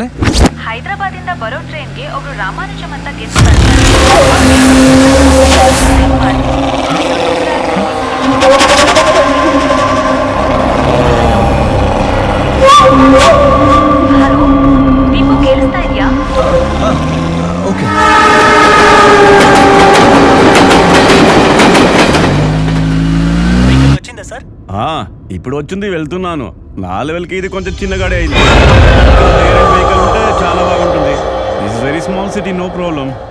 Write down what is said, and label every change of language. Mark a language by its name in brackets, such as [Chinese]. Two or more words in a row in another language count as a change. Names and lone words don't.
[Kannada] ಹೈದರಾಬಾದಿಂದ ಬರೋ ಟ್ರೈನ್ಗೆ ಒಬ್ರು ರಾಮಾನುಜಂ ಅಂತ ಗೆಸ್ಟ್ ಹಲೋ, ದೀಪು ಕೇಳಿಸ್ತಾ ಇದೆಯಾ? ಓಕೆ. [Telugu] వెహికల్ వచ్చిందా సార్? ఇప్పుడు వచ్చింది, వెళ్తున్నాను. నా లెవెల్కి ఇది కొంచెం చిన్న గాడి అయింది. వెహికల్ ఉంటే చాలా బాగుంటుంది. [English] it's very small city, no problem.